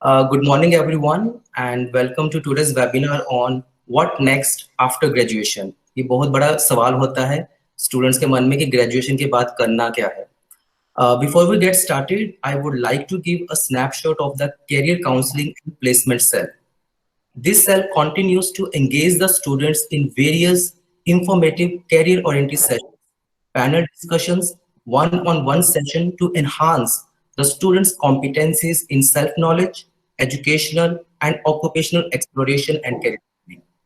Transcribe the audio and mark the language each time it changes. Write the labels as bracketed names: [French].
[English] Good morning, everyone, and welcome to today's webinar on what next after graduation. [Hindi] ये बहुत बड़ा सवाल होता है स्टूडेंट्स के मन में कि ग्रेजुएशन के बाद करना क्या है. [English] Before we get started, I would like to give a snapshot of the career counseling and placement cell. This cell continues to engage the students in various informative career-oriented sessions, panel discussions, one-on-one session to enhance the students' competencies in self-knowledge, educational and occupational exploration and career planning.